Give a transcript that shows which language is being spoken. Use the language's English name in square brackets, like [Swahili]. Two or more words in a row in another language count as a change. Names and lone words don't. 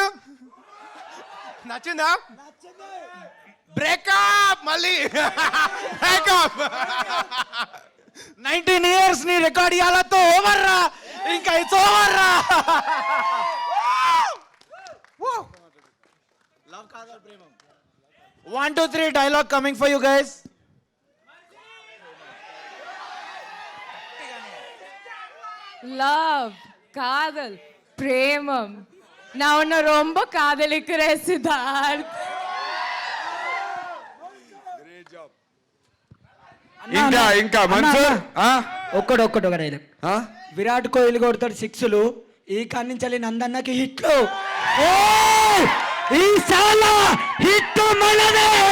[Telugu] నచ్చిందా? బ్రేకప్ మళ్ళీ బ్రేకప్. 19 years ని రికార్డ్ ఇయ్యాలతో ఓవర్ రా, ఇంకా [English] it's over [Telugu] రా. లవ్ కాదల్ ప్రేమం. [English] 1 2 3 dialogue coming for you guys. [Tamil] லவ், காதல், பிரேமம். நான் உன்னை ரொம்ப காதலிக்கிறேன் சித்தார்த். [Telugu] ఇంకా మన్సూర్ ఒక్కడొక్క డైలాగ్. విరాట్ కోహ్లీ కొడతాడు 6లు, ఈ కానించాలి నందన్నకి హిట్లు. ఈ సాల హిట్ మనదే.